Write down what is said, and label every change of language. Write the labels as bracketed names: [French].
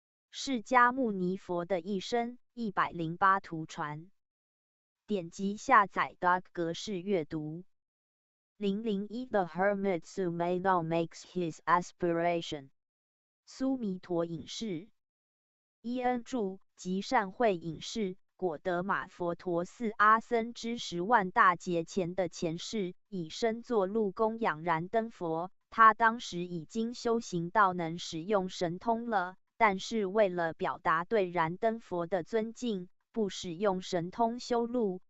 [Chinese] 释迦牟尼佛的一生108图传。点击下载 Doc 格式阅读。 [English] 001 The Hermit Sumedho makes his aspiration。 [Chinese] 苏弥陀隐士。伊恩著，即善慧隐士，果得马佛陀寺阿僧之10万大劫前的前世，以身作路供养燃灯佛。他当时已经修行到能使用神通了，但是为了表达对燃灯佛的尊敬，不使用神通修路。